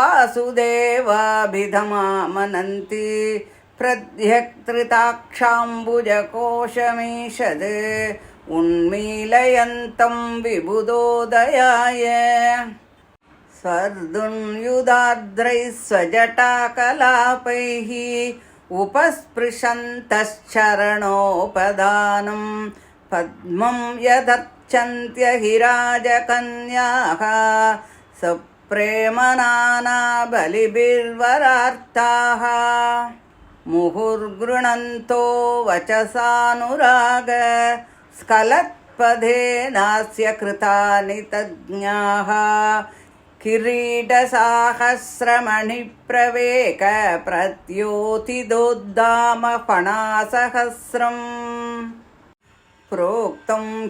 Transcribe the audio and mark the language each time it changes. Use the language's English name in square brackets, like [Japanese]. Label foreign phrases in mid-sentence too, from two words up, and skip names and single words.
[Sanskrit] वासुदेवाभिधमामनन्ति प्रत्यक्त्रिताक्षाम्बुजकोषमीषत् उन्मीलयन्तम् विबुधोदयाय स्वर्धुन्युदार्द्रैः स्वजटाकलापैः उपस्पृशन्तश्चरणोपधानम् पद्मम् यदर्चन्त्यहिराजकन्याः सप्रेमनाना बलिभिर्वरार्थाः முहुर्गृणन्तो वचसानुराग स्खलत्पदे नास्य कृतानि तज्ञाः किरीटसाहस्रमणिप्रवेक प्रत्योतिदोद्दाम फणासहस्रम् प्रोक्तं